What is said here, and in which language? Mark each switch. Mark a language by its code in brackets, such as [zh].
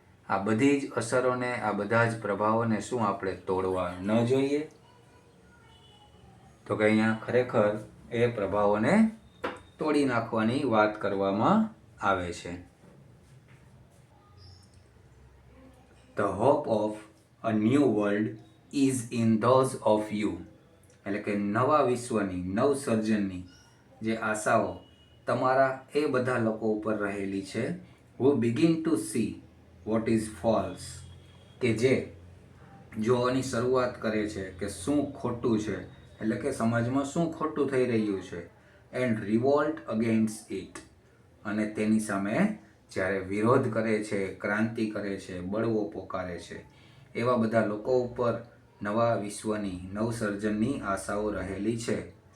[gu] આ બધી જ અસરોને, આ બધા જ પ્રભાવોને શું આપણે તોડવા ન જોઈએ? તો કે અહીંયા ખરેખર એ પ્રભાવોને તોડી નાખવાની વાત કરવામાં આવે છે. [en] The hope of a new world is in those of you. [gu] એટલે કે નવા વિશ્વની, નવસર્જનની જે આશાઓ તમારા એ બધા લોકો ઉપર રહેલી છે. [en] who begin to see what is false. [gu] કે જે જોવાની શરૂઆત કરે છે કે શું ખોટું છે, એટલે કે સમાજમાં શું ખોટું થઈ રહ્યું છે. [en] And revolt against it. [gu] અને તેની સામે જ્યારે વિરોધ કરે છે, ક્રાંતિ કરે છે, બળવો પોકારે છે, એવા બધા લોકો ઉપર નવા વિશ્વની, નવસર્જનની આશાઓ રહેલી છે.